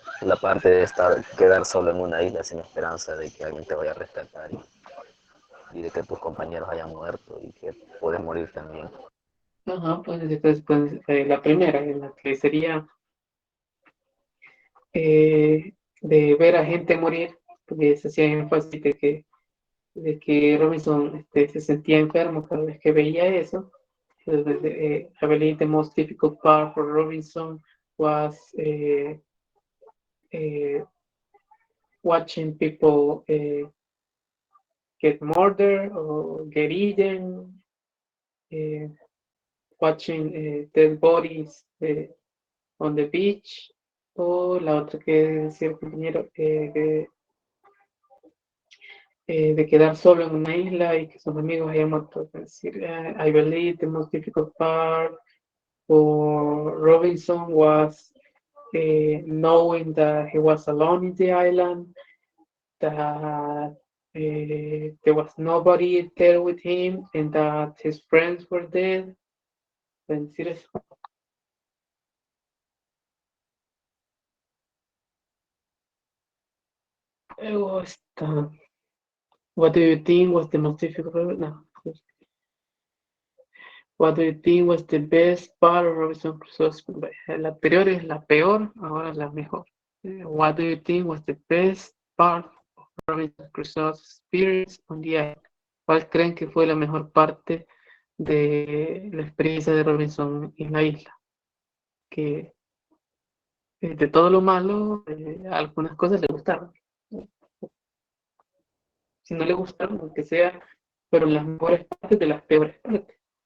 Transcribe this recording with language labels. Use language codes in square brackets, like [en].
[es] La parte de quedar solo en una isla sin esperanza de que alguien te vaya a rescatar y de que tus compañeros hayan muerto y que puedes morir también. Ajá, pues después la primera, en la que sería de ver a gente morir, porque se hacía énfasis de que Robinson se sentía enfermo cada vez que veía eso. [en] I believe the most difficult part for Robinson was uh, watching people get murdered or get eaten, uh, watching dead bodies on the beach, [es] O la otra que decía el compañero, de quedar solo en una isla y que sus amigos hayan muerto. Es decir, [en] I believe the most difficult part for Robinson was knowing that he was alone in the island, that there was nobody there with him, and that his friends were dead. [es] Es decir, eso. [en] Esta. What do you think was the most difficult? No. What do you think was the best part of Robinson Crusoe's? [es] La anterior es la peor, ahora es la mejor. [en] What do you think was the best part of Robinson Crusoe's experience on the island? [es] ¿Cuál creen que fue la mejor parte de la experiencia de Robinson en la isla? Que de todo lo malo, algunas cosas le gustaron. Si no le gustaron, aunque sea, fueron las mejores partes de las peores partes.